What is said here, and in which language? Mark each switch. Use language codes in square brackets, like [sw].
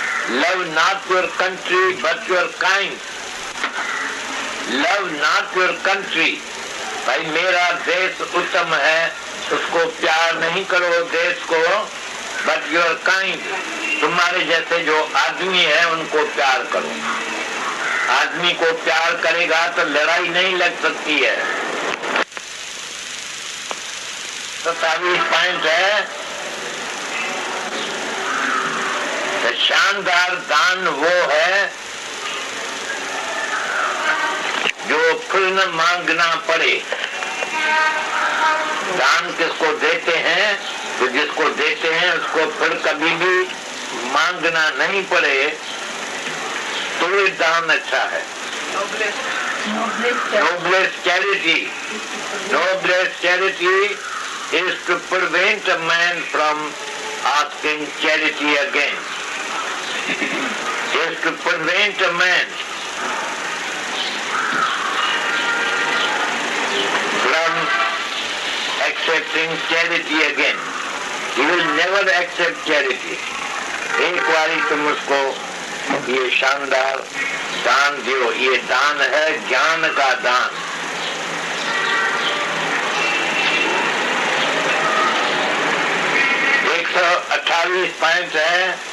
[en] Love not your country but your kind. Love not your country. [hi] भाई मेरा देश उत्तम है, उसको प्यार नहीं करो देश को, [en] but your kind. [hi] तुम्हारे जैसे जो आदमी है उनको प्यार करो। आदमी को प्यार करेगा तो लड़ाई नहीं लग सकती है। 27 पॉइंट है। शानदार दान वो है जो फिर न मांगना पड़े। दान किसको देते हैं? तो जिसको देते हैं उसको फिर कभी भी मांगना नहीं पड़े, तो ये दान अच्छा है। [en] Noblest charity. Noblest charity is to prevent a man from asking charity again. Is to prevent a man from accepting charity again. He will never accept charity. [hi] एक बारी तुम उसको ये शानदार दान दो। ये दान है ज्ञान का दान। एक 128 पॉइंट है।